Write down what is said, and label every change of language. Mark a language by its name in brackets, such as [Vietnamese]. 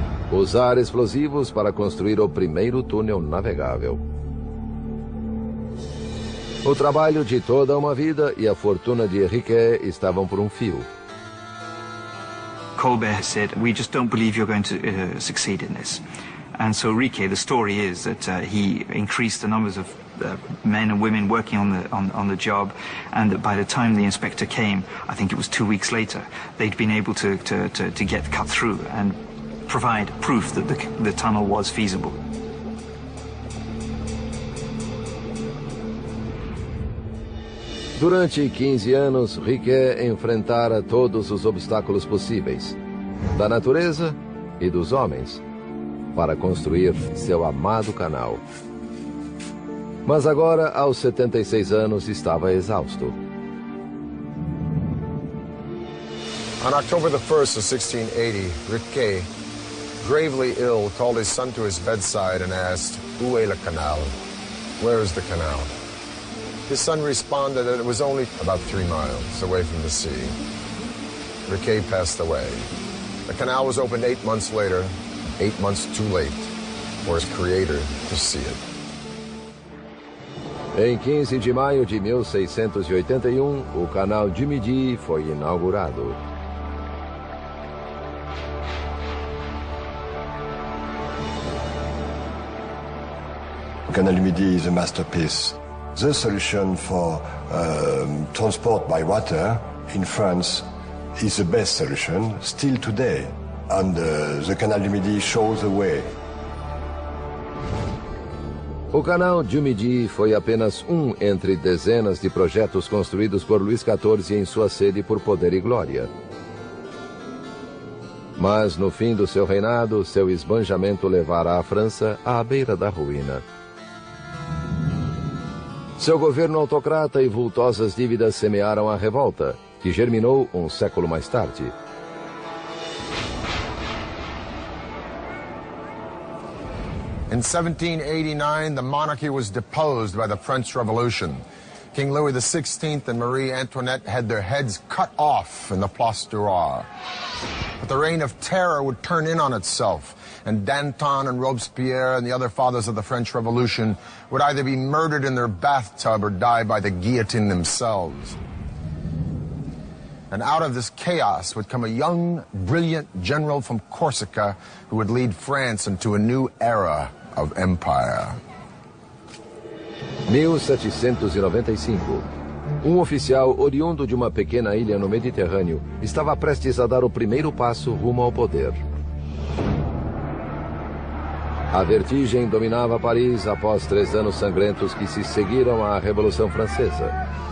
[Portuguese] Usar explosivos para construir o primeiro túnel navegável. O trabalho de toda uma vida e a fortuna de Riquet estavam por um fio. [English] Colbert said, "We just don't believe you're going to succeed in this." And so Riquet, the story is that he increased the numbers of men and women working on the job, and that by the time the inspector came, I think it was 2 weeks later, they'd been able to get cut through and provide proof that the tunnel was feasible. [Portuguese] Durante 15 anos, Riquet enfrentara todos os obstáculos possíveis, da natureza e dos homens, para construir seu amado canal. Mas agora, aos 76 anos, estava exausto. [English] On October the 1st of 1680, Riquet, gravely ill, called his son to his bedside and asked, [French] "Où est le canal?" [English] Where is the canal? His son responded that it was only about 3 miles away from the sea. Riquet passed away. The canal was opened 8 months later, 8 months too late for his creator to see it. [Portuguese] Em 15 de maio de 1681, o canal du Midi foi inaugurado. [English] The Canal du Midi is a masterpiece. The solution for transport by water in France is the best solution still today, and the Canal du Midi shows the way. [Portuguese] O canal du Midi foi apenas um entre dezenas de projetos construídos por Luís XIV em sua sede por poder e glória. Mas no fim do seu reinado, seu esbanjamento levara a França à beira da ruína. Seu governo autocrata e vultosas dívidas semearam a revolta, que germinou um século mais tarde. [English] In 1789, the monarchy was deposed by the French Revolution. King Louis XVI and Marie Antoinette had their heads cut off in the Place du Roi. But the reign of terror would turn in on itself, and Danton and Robespierre and the other fathers of the French Revolution would either be murdered in their bathtub or die by the guillotine themselves. And out of this chaos would come a young, brilliant general from Corsica who would lead France into a new era of empire. [Portuguese] 1795. Oficial oriundo de uma pequena ilha no Mediterrâneo estava prestes a dar o primeiro passo rumo ao poder. A vertigem dominava Paris após 3 anos sangrentos que se seguiram à Revolução Francesa.